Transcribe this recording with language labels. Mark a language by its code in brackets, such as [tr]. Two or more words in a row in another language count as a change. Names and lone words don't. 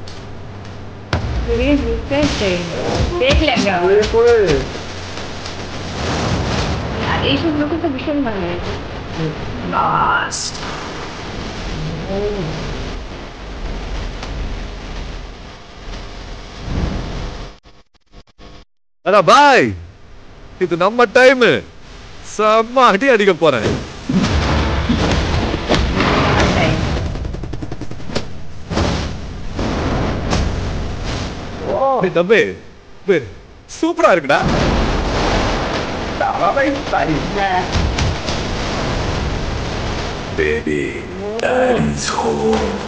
[bn] এইসব লোক তো ভীষণ ভালো লাগে। [ta] அடா பாய், இது நம்ம டைம். செம்ம அடி அடிக்க போறேன். தம்பி சூப்பரா இருக்குடா. [en] Baby, daddy's home.